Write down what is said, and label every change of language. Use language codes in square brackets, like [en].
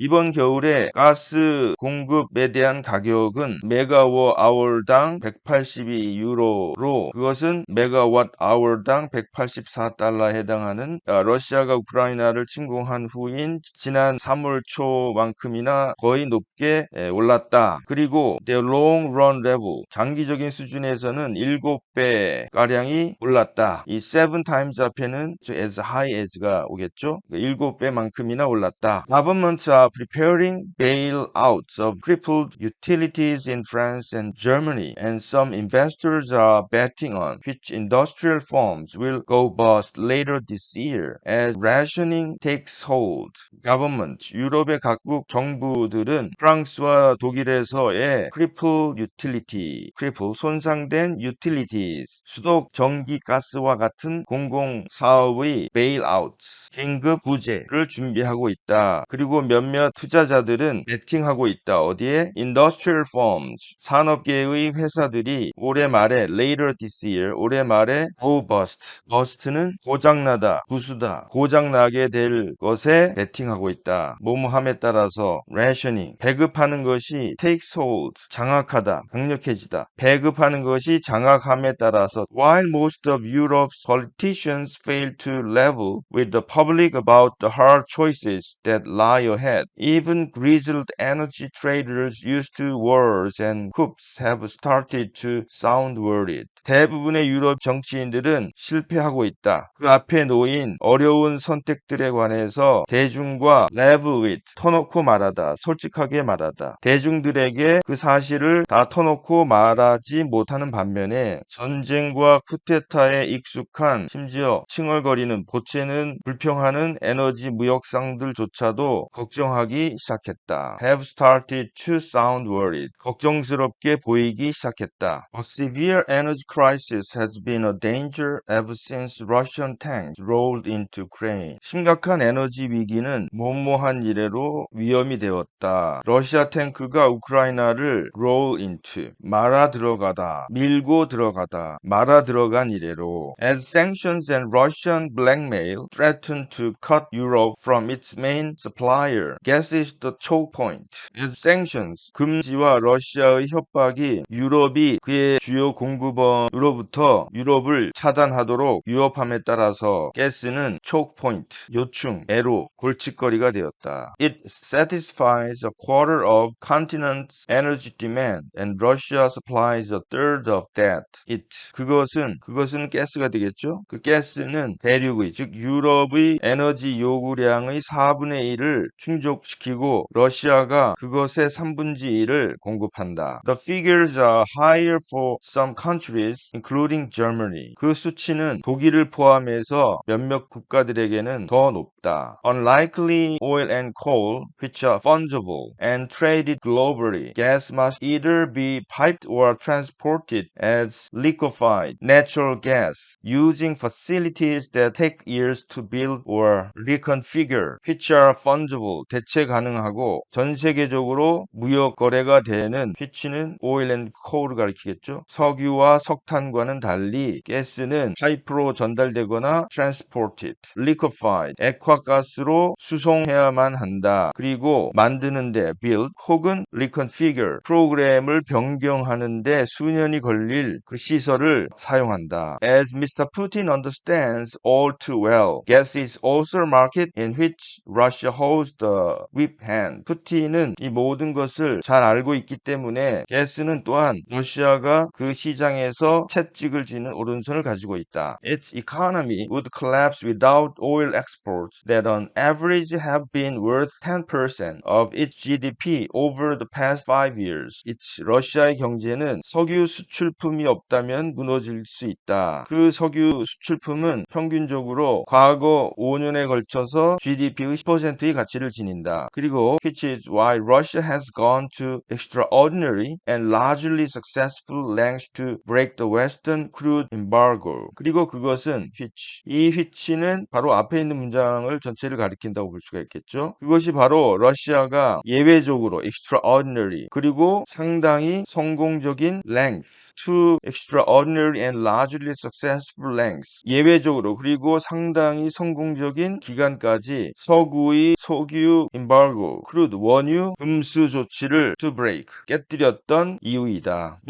[ko] 이번 겨울에 가스 공급에 대한 가격은 메가워 아워당 182유로로 그것은 메가와tt 아워당 184달러에 해당하는 러시아가 우크라이나를 침공한 후인 지난 3월 초만큼이나 거의 높게 올랐다. 그리고 [en] their long run level, [ko] 장기적인 수준에서는 7배 가량이 올랐다. 이 [en] 7 times [ko] 앞에는 [en] as high as [ko] 가 오겠죠. 7배만큼이나 조금이나 올랐다. [en] Governments are preparing bailouts of crippled utilities in France and Germany, and some investors are betting on which industrial firms will go bust later this year as rationing takes hold. [ko] Government, 유럽의 각국 정부들은 프랑스와 독일에서의 [en] crippled utility, [ko] 손상된 utilities, 수도, 전기, 가스와 같은 공공사업의 bailouts, 긴급 구제를 준비하고 있다. 그리고 몇몇 투자자들은 베팅하고 있다. 어디에? [en] Industrial firms, [ko] 산업계의 회사들이 올해 말에 [en] later this year, [ko] 올해 말에 [en] go bust, [ko] bust는 고장나다, 부수다, 고장나게 될 것에 베팅하고 있다. 뭐뭐함에 따라서 rationing, 배급하는 것이 [en] takes hold, [ko] 장악하다, 강력해지다. 배급하는 것이 장악함에 따라서 [en] while most of Europe's politicians fail to level with the public about the hard choices that lie ahead, even grizzled energy traders used to wars and coups have started to sound worried. [ko] 대부분의 유럽 정치인들은 실패하고 있다. 그 앞에 놓인 어려운 선택들에 관해서 대중과 [en] level with, [ko] 터놓고 말하다, 솔직하게 말하다. 대중들에게 그 사실을 다 터놓고 말하지 못하는 반면에 전쟁과 쿠데타에 익숙한, 심지어 칭얼거리는, 보채는 불평하는 에너지 무역상들조차도 걱정하기 시작했다. [en] have started to sound worried. [ko] 걱정스럽게 보이기 시작했다. [en] A severe energy crisis has been a danger ever since Russian tanks rolled into Ukraine. [ko] 심각한 에너지 위기는 모호한 이래로 위험이 되었다. 러시아 탱크가 우크라이나를 [en] roll into, [ko] 말아 들어가다, 밀고 들어가다, 말아 들어간 이래로. [en] As sanctions and Russian blackmail threaten to cut Europe from its main supplier, gas is the choke point. As sanctions, [ko] 금지와 러시아의 협박이 유럽이 그의 주요 공급원으로부터 유럽을 차단하도록 유업함에 따라서 가스는 [en] choke point, [ko] 요충, 애로, 골칫거리가 되었다. [en] It satisfies a quarter of continent's energy demand and Russia supplies a third of that. [ko] 그것은 가스가 되겠죠. 그 가스는 대륙의, 즉 유럽의 에너지 요구량의 4분의 1을 충족시키고 러시아가 그것의 3분의 1을 공급한다. [en] The figures are higher for some countries, including Germany. [ko] 그 수치는 독일을 포함해서 몇몇 국가들에게는 더 높다. [en] Unlikely oil and coal, which are fungible and traded globally, gas must either be piped or transported as liquefied natural gas using facilities that take years to build or reconfigure, which are fungible, [ko] 대체 가능하고 전 세계적으로 무역 거래가 되는 [en] which는 oil and coal을 [ko] 가리키겠죠. 석유와 석탄과는 달리 가스는 파이프로 전달되거나 transported, liquefied, 액화가스로 수송해야만 한다. 그리고 만드는데 build 혹은 reconfigure, 프로그램을 변경하는데 수년이 걸릴 그 시설을 사용한다. [en] As Mr. Putin understands all too well, gas is also a market in which Russia holds the whip hand. [ko] 푸틴은 이 모든 것을 잘 알고 있기 때문에 가스는 또한 러시아가 그 시장에서 채찍을 쥐는 오른손을 가지고 있다. [en] Its economy would collapse without oil exports that on average have been worth 10% of its GDP over the past 5 years. [ko] 러시아의 경제는 석유 수출품이 없다면 무너질 수 있다. 그 석유 수출품은 평균적으로 과거 5년에 걸쳐서 GDP의 10%의 가치를 지닌다. 그리고 [en] which is why Russia has gone to extraordinary and largely successful lengths to break the Western crude embargo. [ko] 그리고 그것은 이 which는 바로 앞에 있는 문장을 전체를 가리킨다고 볼 수가 있겠죠. 그것이 바로 러시아가 예외적으로 extraordinary 그리고 상당히 성공적인 length, [en] to extraordinary and largely successful lengths, [ko] 예외적으로 그리고 상당히 성공적인 기간까지 석유의 석유 embargo, crude 원유 금수 조치를 [en] to break, [ko] 깨뜨렸던 이유이다.